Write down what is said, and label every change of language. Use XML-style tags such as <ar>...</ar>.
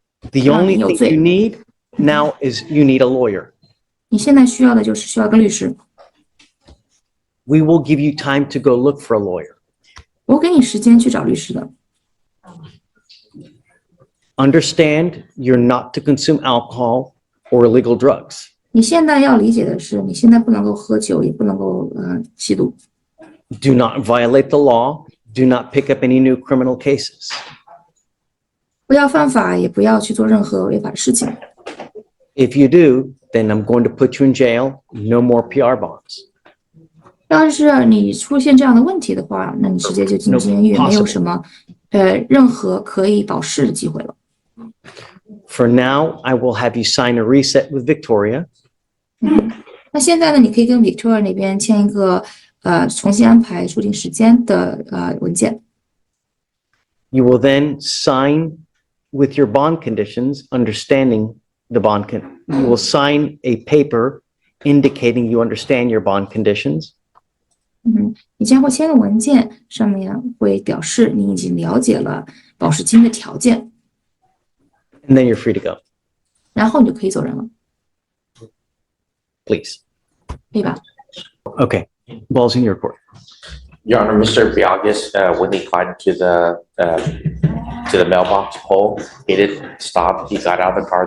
<en>The only thing you need now is you need a lawyer.</en> <zh>你现在需要的就是需要个律师。</zh> <en>We will give you time to go look for a lawyer.</en> <zh>我给你时间去找律师的。</zh> <en>Understand you're not to consume alcohol or illegal drugs.</en> <zh>你现在要理解的是，你现在不能够喝酒，也不能够吸毒。</zh> <en>Do not violate the law. Do not pick up any new criminal cases.</en> <zh>不要犯法，也不要去做任何违法的事情。</zh> <en>If you do, then I'm going to put you in jail. No more PR bonds.</en> <zh>要是你出现这样的问题的话，那你直接就进监狱，</zh> <en>No possible.</en> <zh>没有什么任何可以保释的机会了。</zh> <en>For now, I will have you sign a reset with Victoria.</en> <zh>那现在呢，你可以跟 Victoria 那边签一个重新安排出庭时间的文件。</zh> <en>You will then sign with your bond conditions, understanding the you will sign a paper indicating you understand your bond conditions.</en> <zh>你将会签个文件，上面会表示你已经了解了保释金的条件，</zh> <en>And then you're free to go.</en> <zh>然后你就可以走人了，</zh> <en>Please.</en> <zh>可以吧？</zh> <en>Okay. Ball's in your court. Your Honor, Mr. Biagas, when he climbed to the mailbox pole, he didn't stop. He got out of the car.</en>